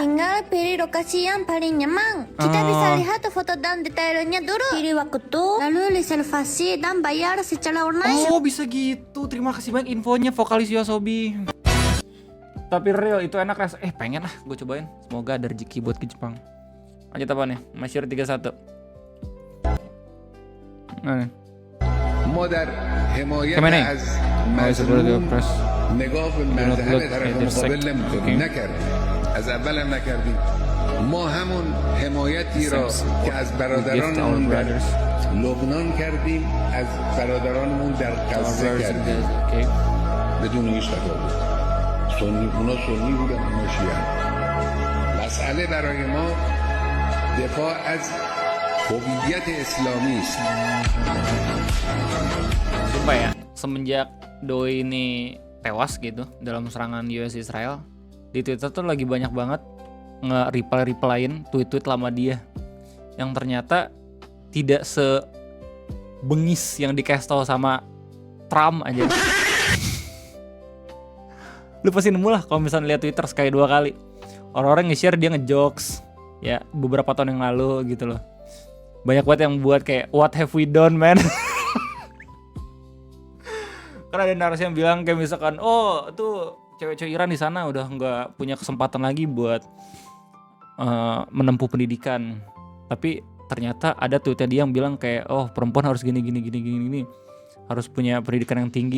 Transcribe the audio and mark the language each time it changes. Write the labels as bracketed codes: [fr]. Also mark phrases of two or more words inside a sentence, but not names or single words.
[id] Tinggal pilih lokasi yang paling nyaman. Kita bisa lihat foto dan detailnya dulu. Pilih waktu, lalu reservasi dan bayar secara online. Oh, bisa gitu. Terima kasih banyak infonya, vokalis Yoasobi. Tapi real itu enak res. Pengen lah gue cobain. Semoga ada rezeki buat ke Jepang. Lanjut apa nih? Masyur 31. [fa] ما در حمایت کمینه. از مظلوم نگاه به مذهب طرف مقابل نکردیم. از اول هم نکردیم. ما همون حمایتی را که از برادرانمون در لبنان کردیم از برادرانمون در غزه کردیم بدون هیچ تفاوت. اونا سنی بودن اونا شیعه. مسئله برای ما دفاع از هویت اسلامی است. [id] Sumpah ya, semenjak Doi ini tewas gitu dalam serangan US Israel, di Twitter tuh lagi banyak banget nge-reply-replyin tweet-tweet lama dia yang ternyata tidak sebengis yang dikasih tahu sama Trump aja. Lu pasti nemu lah kalau misalnya lihat Twitter sekali 2 kali. Orang-orang nge-share dia ngejokes ya beberapa tahun yang lalu gitu loh. Banyak banget yang buat kayak [en] what have we done man. [id] Karena ada narasi yang bilang kayak misalkan tuh cewek-cewek Iran di sana udah nggak punya kesempatan lagi buat menempuh pendidikan. Tapi ternyata ada tweetnya dia yang bilang kayak perempuan harus gini harus punya pendidikan yang tinggi.